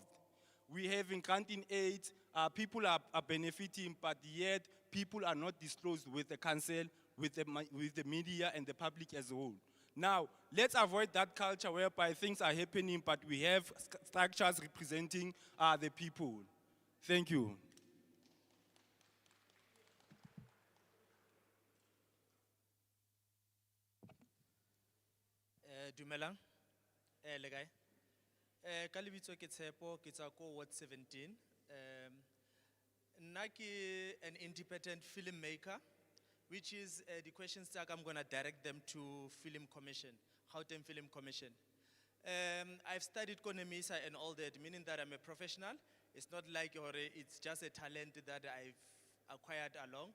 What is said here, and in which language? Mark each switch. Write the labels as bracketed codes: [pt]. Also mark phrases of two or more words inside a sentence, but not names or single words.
[en] We have in granting aid, people are benefiting, but yet people are not disclosed with the council, with the media and the public as a whole. Now, let's avoid that culture whereby things are happening, but we have structures representing the people. Thank you. [st] Dumelang, le kae? Ka lebitso ke Tshepo, ke tswa ko Ward 17. Nna ke [en] an independent filmmaker, which is the questions that I'm gonna direct them to Film Commission, Gauteng Film Commission. I've studied Konemisa and all that, meaning that I'm a professional. It's not like it's just a talent that I've acquired along.